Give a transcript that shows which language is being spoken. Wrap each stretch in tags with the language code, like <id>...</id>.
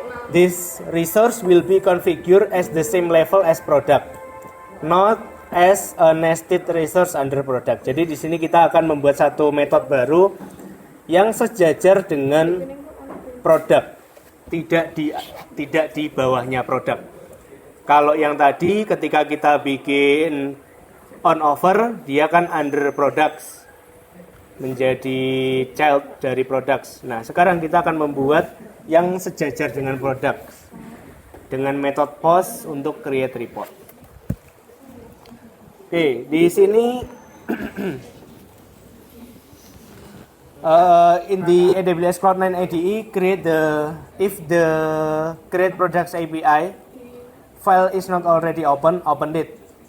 <en>This resource will be configured as the same level as product, not as a nested resource under product.</en> <id>Jadi di sini kita akan membuat satu metode baru yang sejajar dengan produk, tidak di bawahnya produk. Kalau yang tadi ketika kita bikin on offer, dia kan under products, menjadi child dari products. Nah, sekarang kita akan membuat yang sejajar dengan products dengan metode post untuk create report. Oke, di sini</id> <en>in the AWS Cloud9 IDE, if the create products API file is not already open it.</en>